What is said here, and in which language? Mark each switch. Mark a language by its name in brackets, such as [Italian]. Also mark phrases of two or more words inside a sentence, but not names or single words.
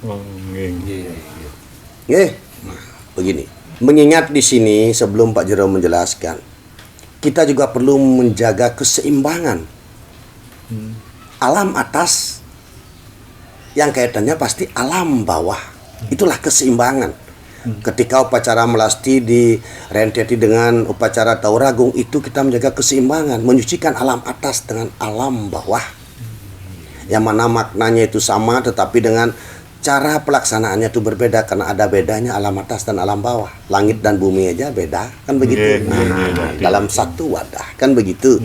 [Indonesian] Begini, mengingat di sini sebelum Pak Jero menjelaskan, kita juga perlu menjaga keseimbangan alam atas yang kaitannya pasti alam bawah. Itulah keseimbangan. Ketika upacara melasti direnteti dengan upacara Tawur Agung itu kita menjaga keseimbangan, menyucikan alam atas dengan alam bawah. Yang mana maknanya itu sama tetapi dengan cara pelaksanaannya itu berbeda karena ada bedanya alam atas dan alam bawah. Langit dan bumi aja beda, kan begitu. Dalam satu wadah, kan begitu.